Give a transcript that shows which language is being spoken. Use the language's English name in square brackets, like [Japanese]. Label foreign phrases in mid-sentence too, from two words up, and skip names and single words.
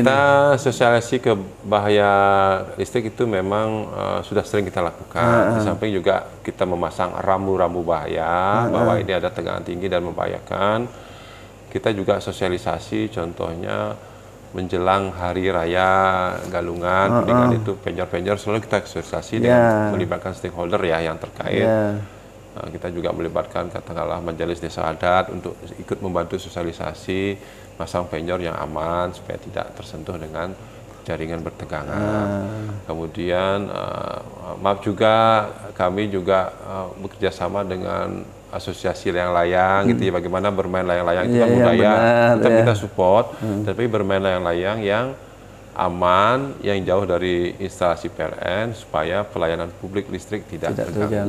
[Indonesian] Kita sosialisasi ke bahaya listrik itu memang sudah sering kita lakukan. Di samping juga kita memasang rambu-rambu bahaya bahwa ini ada tegangan tinggi dan membahayakan. Kita juga sosialisasi, contohnya menjelang hari raya Galungan, Kuningan itu penjor-penjor selalu kita sosialisasi dengan melibatkan stakeholder ya yang terkait. Kita juga melibatkan katakanlah majelis desa adat untuk ikut membantu sosialisasi, masang penjor yang aman supaya tidak tersentuh dengan jaringan bertegangan. Kemudian maaf juga kami juga bekerja sama dengan asosiasi layang-layang gitu ya, bagaimana bermain layang-layang itu kan budaya, kita support, tapi bermain layang-layang yang aman, yang jauh dari instalasi PLN supaya pelayanan publik listrik tidak terganggu.